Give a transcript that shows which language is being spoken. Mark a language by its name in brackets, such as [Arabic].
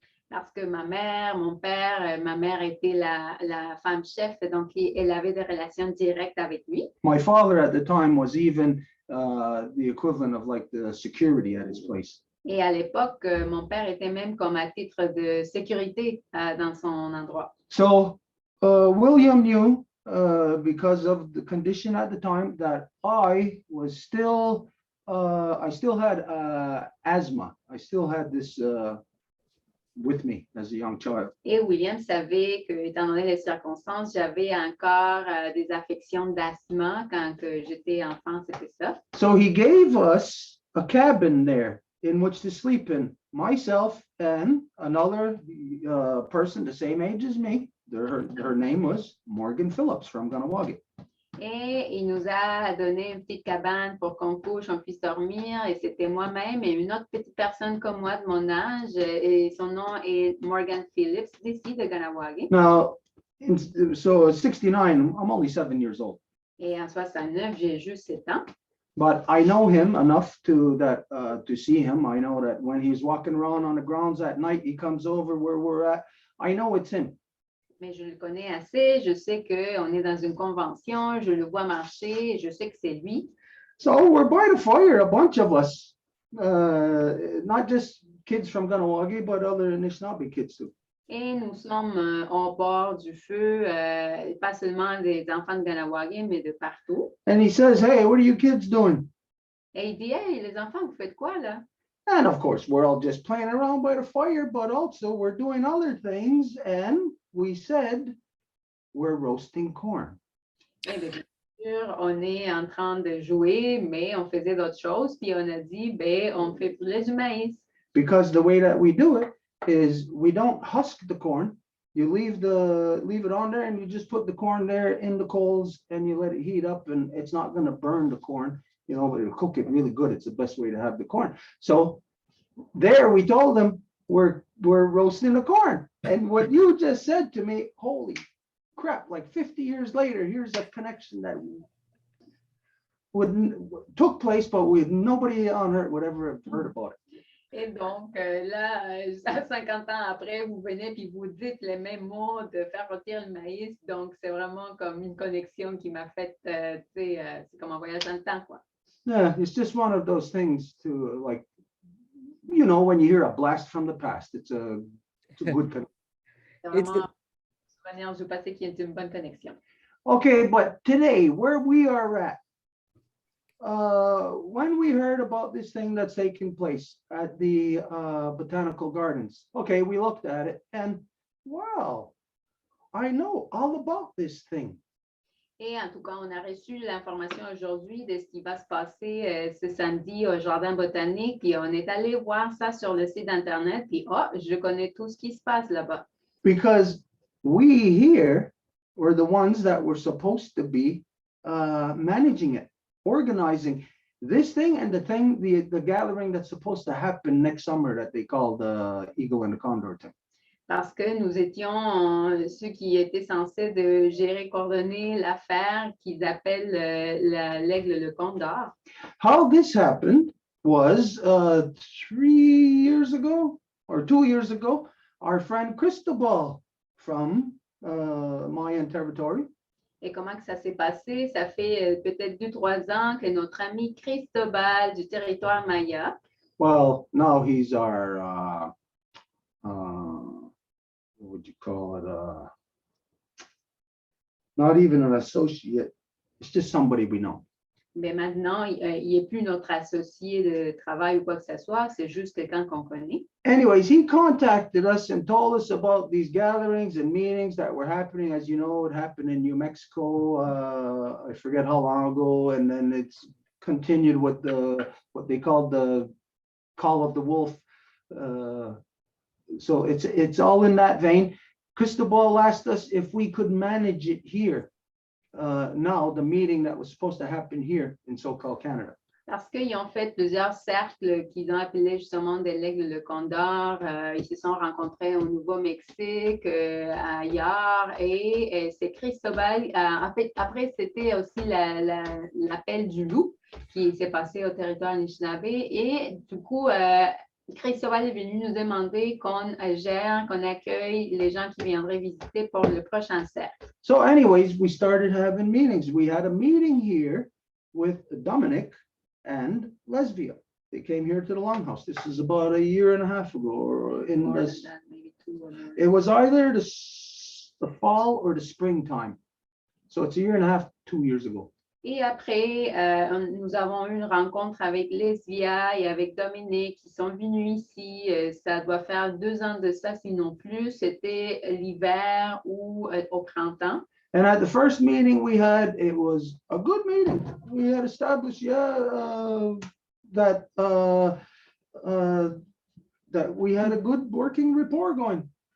[French] parce que ma mère, mon père, ma mère était la femme chef, donc elle avait des relations directes avec lui. [English] My father at the time was even the equivalent of like the security at his place. [French] Et à l'époque, mon père était même comme à titre de sécurité dans son endroit. [English] So William knew, because of the condition at the time, that I still had asthma. I still had this with me as a young child. [French] Et William savait que, étant donné les circonstances, j'avais encore des affections d'asthme quand j'étais enfant, c'était ça. [English] So he gave us a cabin there in which to sleep in, myself and another person the same age as me. Her name was Morgan Phillips from Ganawagi. [French] Et il nous a donné une petite cabane pour qu'on couche, on puisse dormir. Et c'était moi-même et une autre petite personne comme moi de mon âge. Et son nom est Morgan Phillips, d'ici de Ganawagi. [English] Now, so 69, I'm only 7 years old. [French] Et en 69, j'ai juste 7 ans. [English] But I know him enough to see him. I know that when he's walking around on the grounds at night, he comes over where we're at. I know it's him. [French] Mais je le connais assez. Je sais qu'on est dans une convention. Je le vois marcher. Je sais que c'est lui. [English] So we're by the fire, a bunch of us. Not just kids from Ganawagi, but other Anishinaabe kids too. [French] Et nous sommes au bord du feu, pas seulement des enfants de Ganawagi, mais de partout. [English] And he says, "Hey, what are you kids doing?" [French] Et il dit, hey, les enfants, vous faites quoi là? [English] And of course, we're all just playing around by the fire, but also we're doing other things. And we said, we're roasting corn. [French] Et bien sûr, on est en train de jouer, mais on faisait d'autres choses. Puis on a dit, ben, on fait brûler du maïs. [English] Because the way that we do it is we don't husk the corn. You leave it on there and you just put the corn there in the coals and you let it heat up, and it's not going to burn the corn, but it'll cook it really good. It's the best way to have the corn. So there we told them we're roasting the corn. And what you just said to me, holy crap, like 50 years later, here's a connection that took place, but nobody on earth would ever have heard about it. [French] Et donc, là, 50 ans après, vous venez puis vous dites les mêmes mots de faire rôtir le maïs. Donc, c'est vraiment comme une connexion qui m'a fait, c'est comme un voyage dans le temps, quoi. [English] Yeah, it's just one of those things to like, when you hear a blast from the past, it's a good connection. [French] C'est vraiment un souvenir du passé qui est une bonne connexion. [English] Okay, but today, where we are at, when we heard about this thing that's taking place at the botanical gardens, okay, we looked at it and wow, I know all about this thing. [French] Et en tout cas, on a reçu l'information aujourd'hui de ce qui va se passer ce samedi au Jardin botanique. Puis on est allé voir ça sur le site Internet. Puis, je connais tout ce qui se passe là-bas. [English] Because we here were the ones that were supposed to be managing it, organizing this thing and the gathering that's supposed to happen next summer that they call the Eagle and the Condor thing. [French] Parce que nous étions ceux qui étaient censés de gérer, coordonner l'affaire qu'ils appellent l'aigle le condor. [English] How this happened was 3 years ago or 2 years ago, our friend Cristobal from Mayan territory. [French] Et comment que ça s'est passé? Ça fait peut-être 2-3 ans que notre ami Cristobal du territoire Maya, [English] Well, now he's our, what would you call it? Not even an associate. It's just somebody we know. [French] mais maintenant, il n'est plus notre associé de travail ou quoi que ce soit, c'est juste quelqu'un qu'on connaît. [English] Anyways, he contacted us and told us about these gatherings and meetings that were happening. As you know, it happened in New Mexico. I forget how long ago, and then it's continued with what they called the Call of the Wolf. So it's all in that vein. Cristobal asked us if we could manage it here. Now, the meeting that was supposed to happen here in so-called Canada. [French] Parce qu'ils ont fait plusieurs cercles qu'ils ont appelés justement de l'aigle le condor. Ils se sont rencontrés au Nouveau-Mexique, ailleurs, et c'est Cristobal. En fait, après, c'était aussi l'appel du loup qui s'est passé au territoire Anishinaabe. Et du coup, Cristobal est venu nous demander qu'on gère, qu'on accueille les gens qui viendraient visiter pour le prochain cercle. [English] So anyways, we started having meetings. We had a meeting here with Dominic and Lesbia. They came here to the Longhouse. This is about a year and a half ago, or in More than this. that, maybe 2 or more. It was either the fall or the springtime. So it's a year and a half, 2 years ago. [French] Et après, nous avons eu une rencontre avec Lesbia et avec Dominique qui sont venus ici. Ça doit faire 2 ans de ça, sinon plus. C'était l'hiver ou au printemps. [English] And at the first meeting we had, it was a good meeting. We had established, that we had a good working rapport going.